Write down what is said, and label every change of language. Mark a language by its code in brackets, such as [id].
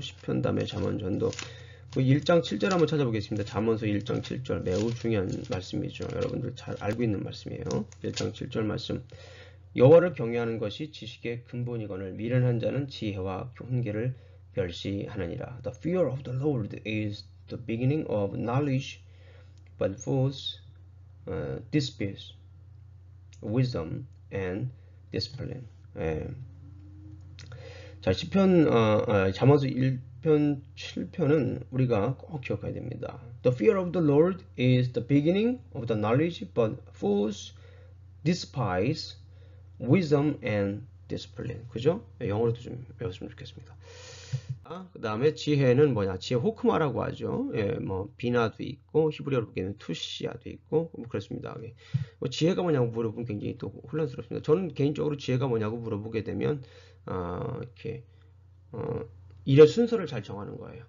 [ko] 시편 다음에 잠언 전도. 1장 7절 한번 찾아보겠습니다. 잠언서 1장 7절 매우 중요한 말씀이죠. 여러분들 잘 알고 있는 말씀이에요. 1장 7절 말씀. 여호와를 경외하는 것이 지식의 근본이거늘 미련한 자는 지혜와 훈계를 멸시하느니라. [en] The fear of the Lord is the beginning of knowledge, but fools despise wisdom and discipline. [ko] 자, 시편 잠언서 1편 7편은 우리가 꼭 기억해야 됩니다. [en] The fear of the Lord is the beginning of the knowledge, but fools despise wisdom and discipline. [ko] 그죠? 영어로도 좀 배웠으면 좋겠습니다. 그 다음에 지혜는 뭐냐? 지혜 호크마라고 하죠. 비나도 있고 히브리어로 보기에는 투시아도 있고 그렇습니다. 지혜가 뭐냐고 물어보면 굉장히 또 혼란스럽습니다. 저는 개인적으로 지혜가 뭐냐고 물어보게 되면 이렇게 일의 순서를 잘 정하는 거예요.